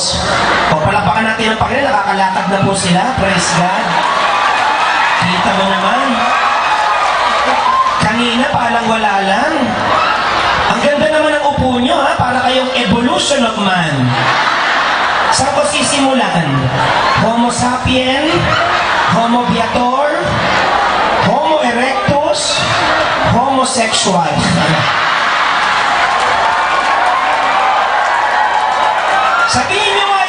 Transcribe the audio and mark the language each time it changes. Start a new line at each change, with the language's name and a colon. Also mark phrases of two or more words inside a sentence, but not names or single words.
Filipino: O, palapakan natin ang Panginoon, nakakalakad na po sila,
English: praise God.
Filipino: Kita mo naman. Kanina, palang wala lang. Ang ganda naman ng upo nyo, ha? Para kayong
English: evolution of man.
Filipino: Saan ko sisimulan?
Latin: Homo sapien, Homo viator, Homo erectus, homosexual.
Filipino: Sabihin nyo